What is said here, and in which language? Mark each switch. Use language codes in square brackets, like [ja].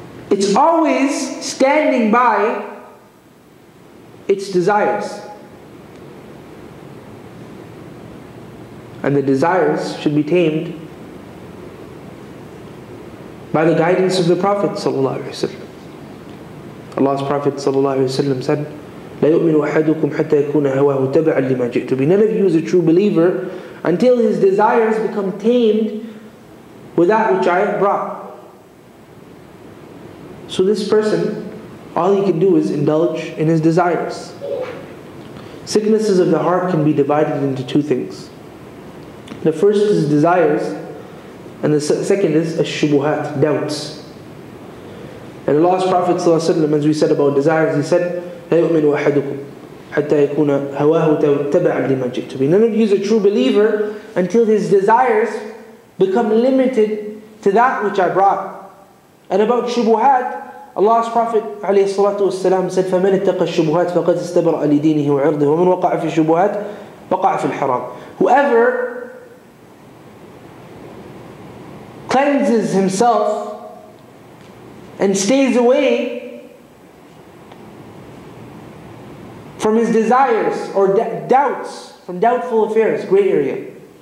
[en] It's always standing by its desires. And the desires should be tamed by the guidance of the Prophet ﷺ. Allah's Prophet ﷺ said, [ar] لا يؤمن أحدكم حتى يكون هواه تبعا لما جئت به. [en] None of you is a true believer until his desires become tamed with that which I have brought. So this person, all he can do is indulge in his desires. Sicknesses of the heart can be divided into two things. The first is desires, and the second is ash-shubuhat, doubts. And Allah's Prophet ﷺ, as we said about desires, he said, [ar] لا يؤمن أحدكم حتى يكون هواه تبعا لما جئت به. [en] None of you is a true believer until his desires become limited to that which I brought. And about shubuhat, Allah's Prophet ﷺ said, [ar] فَمَنِ اتَّقَى الشُّبُهَاتِ فَقَدْ اسْتَبْرَأَ لِدِينِهِ وَعِرْضِهِ وَمَنْ وَقَعَ فِي الشُّبُهَاتِ وَقَعَ فِي الْحَرَامِ. [en] Whoever cleanses himself and stays away from his desires or doubts, from doubtful affairs, gray area.